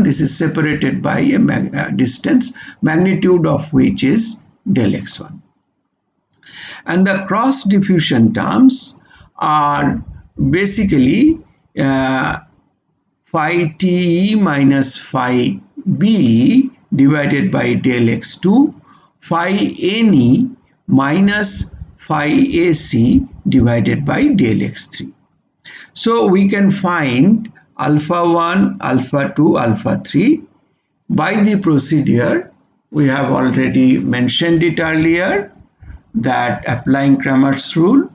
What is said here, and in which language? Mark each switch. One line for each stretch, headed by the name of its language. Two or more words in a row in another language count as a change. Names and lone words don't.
English: This is separated by a distance, magnitude of which is del x1. And the cross diffusion terms are basically phi T minus phi B divided by del x2, phi NE minus phi AC divided by del x3. So we can find alpha 1, alpha 2, alpha 3 by the procedure. We have already mentioned it earlier, that applying Cramer's rule.